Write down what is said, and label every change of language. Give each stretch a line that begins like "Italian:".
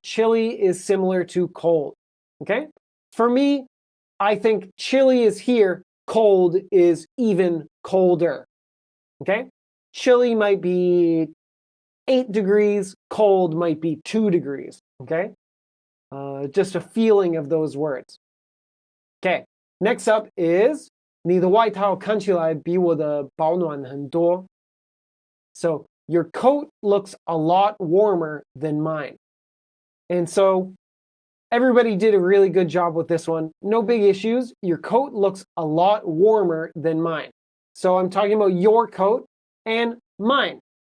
English: Chilly is similar to cold. Okay? For me, I think chilly is here, cold is even colder. Okay? Chilly might be 8 degrees, cold might be 2 degrees. Okay? Just a feeling of those words. Okay, next up is
Chinese: 你的外套看起来比我的保暖很多.
English: So your coat looks a lot warmer than mine. And so everybody did a really good job with this one. No big issues. Your coat looks a lot warmer than mine. So I'm talking about your coat and mine.